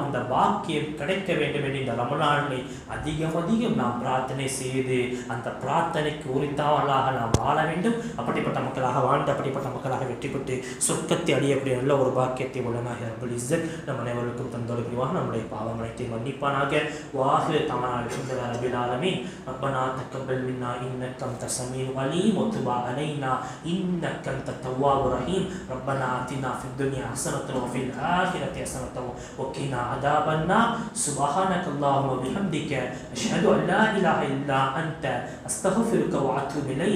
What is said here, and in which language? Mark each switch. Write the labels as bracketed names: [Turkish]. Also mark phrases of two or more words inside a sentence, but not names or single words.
[Tamil] அந்த பாக்கியம் கிடைக்க வேண்டும் என்று இந்த ரமலானை அதிகம் அதிகம் நாம் பிரார்த்தனை செய்து அந்த பிரார்த்தனைக்கு உரித்தாவலாக நாம் வாழ வேண்டும். அப்படிப்பட்ட மக்களாக வாழ்ந்து அப்படிப்பட்ட மக்களாக வெற்றி பெற்று சொர்க்கத்தை அடையக்கூடிய நல்ல ஒரு பாக்கியத்தை உள்ளனாக [Arabic] رب العزة [Tamil] நம் அனைவருக்கும் தந்தோடு புரிவாக நம்முடைய பாவமனைத்தை மன்னிப்பானாக. [Arabic] واخر دعوانا الحمد لله رب العالمين. ربنا تقبل منا انك انت السميع العليم وتب علينا انك انت التواب الرحيم. ربنا آتنا في الدنيا حسنة وفي الآخرة حسنة وقنا عذاب النار. سبحانك اللهم وبحمدك أشهد أن لا إله إلا أنت أستغفرك وأتوب إليك.